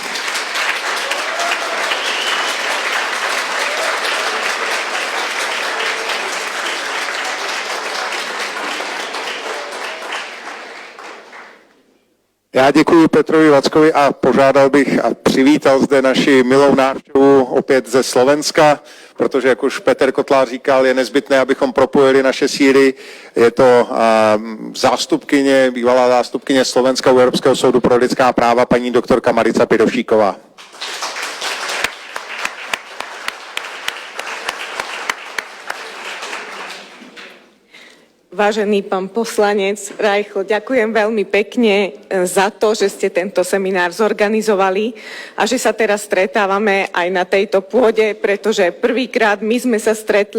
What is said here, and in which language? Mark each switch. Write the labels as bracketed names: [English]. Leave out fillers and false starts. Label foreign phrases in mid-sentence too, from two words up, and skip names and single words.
[Czech] Já děkuji Petrovi Vackovi a požádal bych a přivítal zde naši milou návštěvu opět ze Slovenska, protože, jak už Petr Kotlář říkal, je nezbytné, abychom propojili naše síly. Je to bývalá zástupkyně Slovenska u Evropského soudu pro lidská práva, paní doktorka Marica Pidovšíková. [Slovak] Vážený pán poslanec Rajchl, ďakujem veľmi pekne za to, že ste tento seminár zorganizovali a že sa teraz stretávame aj na tejto pôde, pretože prvýkrát my sme sa stretli